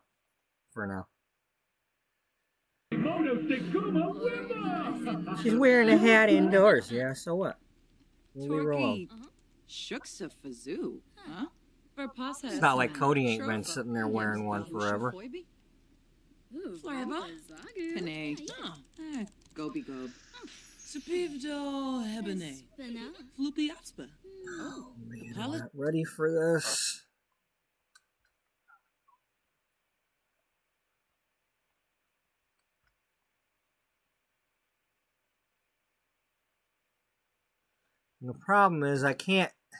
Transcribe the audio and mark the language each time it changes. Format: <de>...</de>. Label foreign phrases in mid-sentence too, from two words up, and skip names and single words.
<en>For now. She's wearing a hat indoors. Yeah, so what? We'll leave her alone. Shuksa Fazoo. Huh? It's not like Cody ain't been sitting there wearing one forever. Florba. Panay. Gobi Gob. Supivdo Hebene. Floopy Aspa. Oh, man, I'm not ready for this. And the problem is I can't.</en>